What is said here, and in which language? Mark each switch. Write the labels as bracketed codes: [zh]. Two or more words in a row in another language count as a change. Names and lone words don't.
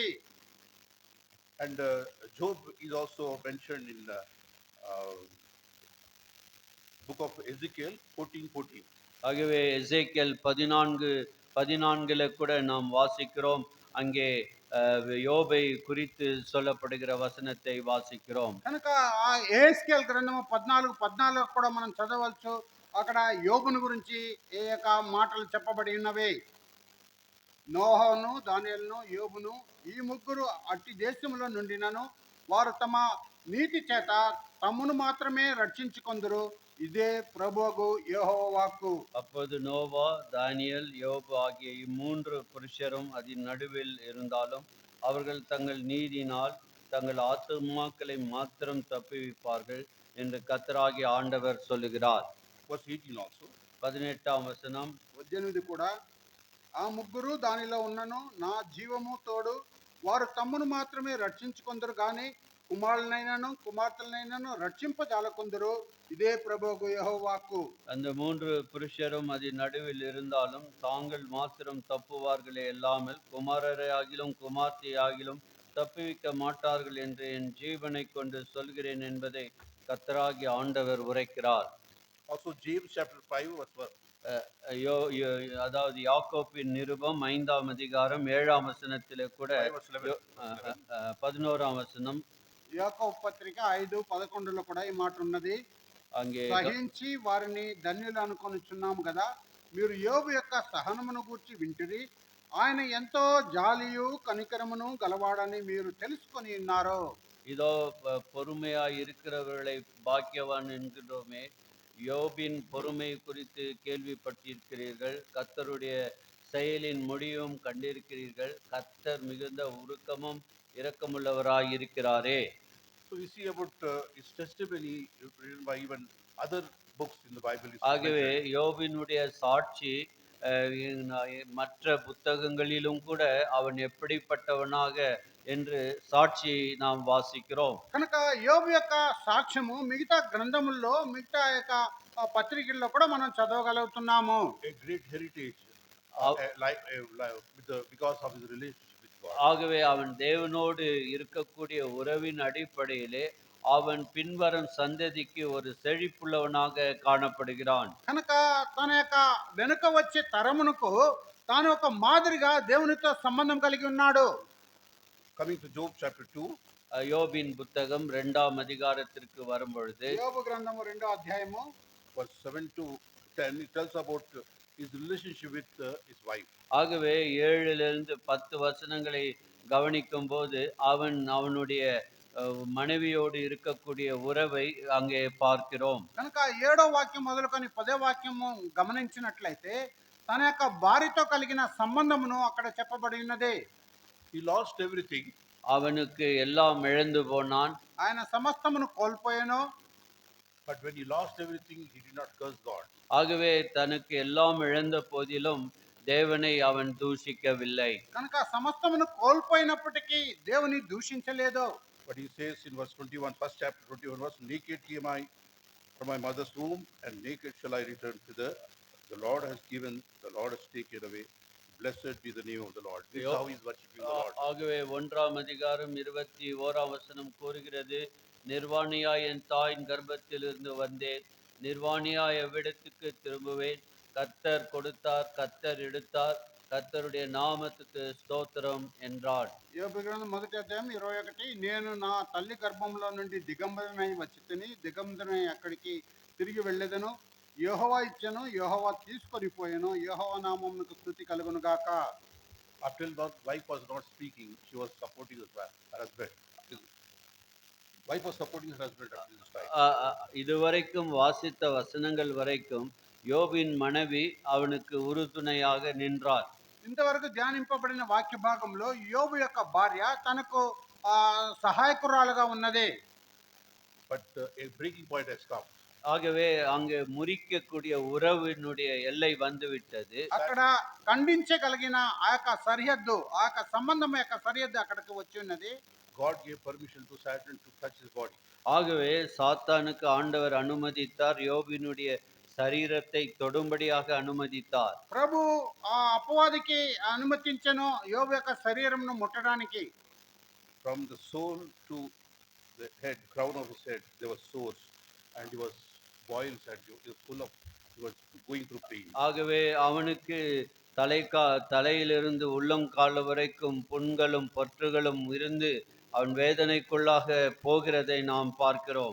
[en] And Job is also mentioned in the book of Ezekiel 14:14. [ta] ஆகவே எசேக்கியேல் 14:14 கூட நாம் வாசிக்கிறோம். அங்கே யோபை குறித்து சொல்லப்படுகிற வசனத்தை வாசிக்கிறோம். [te] కనుక ఆ యెహెజ్కేలు గ్రంథము 14:14 కూడా మనం చదవచ్చు. అక్కడ యోబును గురించి ఏ యొక్క మాటలు చెప్పబడి ఉన్నవి. నోహను, దానియేలును, యోబును ఈ ముగ్గురు అట్టి దేశంలో నుండినను వారు తమ నీతి చేత తమ్మును మాత్రమే రక్షించుకొందురు, ఇదే ప్రభువు యెహోవా వాక్కు. [ta] அப்போது நோவா, தானியேல், யோபு ஆகிய இம்மூன்று புருஷரும் அதன் நடுவில் இருந்தாலும் அவர்கள் தங்கள் நீதியினால் தங்கள் ஆத்துமாக்களை மாத்திரம் தப்புவிப்பார்கள் என்று கர்த்தராகிய ஆண்டவர் சொல்லுகிறார். [en] Verse 18 also. [ta] 18ஆம் வசனம் [te] 18 కూడా ఆ ముగ్గురు దానిలో ఉన్నను నా జీవము తోడు వారు తమ్మును మాత్రమే రక్షించుకొందరు గాని కుమారులనైనను కుమార్తెలనైనను రక్షింపజాలకొందరు, ఇదే ప్రభువు యెహోవా వాక్కు. [ta] அந்த மூன்று புருஷரும் அதன் நடுவில் இருந்தாலும் தாங்கள் மாத்திரம் தப்புவார்களே அல்லாமல் குமாரரை ஆகிலும் குமார்த்தை ஆகிலும் தப்புவிக்க மாட்டார்கள் என்று என் ஜீவனை கொண்டு சொல்கிறேன் என்பதை கர்த்தராகிய ஆண்டவர் உரைக்கிறார். [en] Also James chapter 5 verse 1. [ta] அதாவது யாக்கோப்பின் நிருபம் 5ஆம் அதிகாரம் 7ஆம் வசனத்திலே கூட 11ஆம் வசனம் [te] యాకోబు పత్రిక 5:11 కూడా ఈ మాట ఉన్నది. [ta] அங்கே [te] సహించి వారిని ధన్యులు అనుకొనిచున్నాము కదా, మీరు యోబు యొక్క సహనమును గూర్చి వింటిరి, ఆయన ఎంతో జాలియు కనికరమును గలవాడని మీరు తెలుసుకొని ఉన్నారు. [ta] இதோ பொறுமையாய் இருக்கிறவர்களை பாக்கியவான் என்கிறோமே, யோபின் பொறுமை குறித்து கேள்விப்பட்டிருக்கிறீர்கள், கர்த்தருடைய செயலின் முடிவும் கண்டிருக்கிறீர்கள், கர்த்தர் மிகுந்த உருக்கமும் இரக்கமுள்ளவராய் இருக்கிறாரே. [en] So we see about his testimony written by even other books in the Bible. [ta] ஆகவே யோபினுடைய சாட்சி மற்ற புத்தகங்களிலும் கூட அவன் எப்படிப்பட்டவனாக என்று சாட்சி நாம் வாசிக்கிறோம். [te] కనుక యోబు యొక్క సాక్ష్యము మిగతా గ్రంథముల్లో మిగతా యొక్క పత్రికల్లో కూడా మనం చదవగలుగుతున్నాము. [en] A great heritage because of his relationship with God. [ta] ஆகவே அவன் தேவனோடு இருக்கக்கூடிய உறவின் அடிப்படையிலே அவன் பின்வரும் சந்ததிக்கு ஒரு செழிப்புள்ளவனாக காணப்படுகிறான். [te] కనుక తన యొక్క వెనుక వచ్చే తరమునకు తాను ఒక మాదిరిగా దేవునితో సంబంధం కలిగి ఉన్నాడు. [en] Coming to Job chapter 2. [ta] யோபின் புத்தகம் 2ஆம் அதிகாரத்திற்கு வரும்பொழுது [te] యోబు గ్రంథము 2వ అధ్యాయము [en] verse 7 to 10, it tells about his relationship with his wife. [ta] ஆகவே 7லிருந்து 10 வசனங்களை கவனிக்கும் போது அவனுடைய மனைவியோடு இருக்கக்கூடிய உறவை அங்கே பார்க்கிறோம். [te] కనుక 7వ వాక్యం మొదలుకొని 10వ వాక్యము గమనించినట్లయితే తన యొక్క భార్యతో కలిగిన సంబంధమును అక్కడ చెప్పబడి ఉన్నది. [en] He lost everything. [ta] அவனுக்கு எல்லாம் இழந்து போனான். [te] ఆయన సమస్తమును కోల్పోయాను. [en] But when he lost everything, he did not curse God. [ta] ஆகவே தனக்கு எல்லாம் இழந்த போதிலும் தேவனை அவன் தூஷிக்கவில்லை. [te] కనుక సమస్తమును కోల్పోయినప్పటికీ దేవుని దూషించలేదు. [en] But he says in verse 21, first chapter 21 verse, naked came I from my mother's womb, and naked shall I return thither. The Lord has given, the Lord has taken away. Blessed be the name of the Lord. This is how he is worshiping the Lord. [ta] ஆகவே 1ஆம் அதிகாரம் 21ஆம் வசனம் கூறுகிறது, நிர்வாணியாய் என் தாயின் கர்ப்பத்திலிருந்து வந்தேன், நிர்வாணியாய் எவ்விடத்துக்கு திரும்புவேன்? கர்த்தர் கொடுத்தார், கர்த்தர் எடுத்தார், கர்த்தருடைய நாமத்துக்கு ஸ்தோத்திரம் என்றான். [te] యోబు గ్రంథం 1 అధ్యాయం 21. నేను నా తల్లి గర్భంలో నుండి దిగంబరనై వచ్చి తిని దిగంబరనై అక్కడికి తిరిగి వెళ్ళేదను. యెహోవా ఇచ్చెను, యెహోవా తీసుకొని పోయెను. యెహోవా నామమునకు స్తుతి కలుగును గాక. [en] Until the wife was not speaking, she was supporting her husband. His wife was supporting her husband at this time. [ta] இதுவரைக்கும் வாசித்த வசனங்கள் வரைக்கும் யோபின் மனைவி அவனுக்கு உறுதுணையாக நின்றார். [te] ఇంతవరకు ధ్యానింపబడిన వాక్య భాగంలో యోబు యొక్క భార్య తనకు సహాయకురాలుగా ఉన్నది. [en] But a breaking point has come. [ta] ஆகவே அங்கு முறிக்கக்கூடிய உறவினுடைய எல்லை வந்துவிட்டது. [te] అక్కడ ఖండించగలిగిన ఆ యొక్క సరిహద్దు, ఆ యొక్క సంబంధం యొక్క సరిహద్దు అక్కడికి వచ్చి ఉన్నది. [en] God gave permission to Satan to touch his body. [ta] ஆகவே சாத்தானுக்கு ஆண்டவர் அனுமதித்தார், யோபினுடைய சரீரத்தை தொடும்படியாக அனுமதித்தார். [te] ప్రభు ఆ అపవాదికి అనుమతించెను యోబు యొక్క శరీరంను ముట్టడానికి. [en] From the soul to the head, crown of his head, there was sores, and he was boils, and he was full of, he was going through pain. [ta] ஆகவே அவனுக்கு தலையிலிருந்து உள்ளங்கால் வரைக்கும் புண்களும் பற்றுகளும் இருந்து அவன் வேதனைக்குள்ளாக போகிறதை நாம் பார்க்கிறோம்.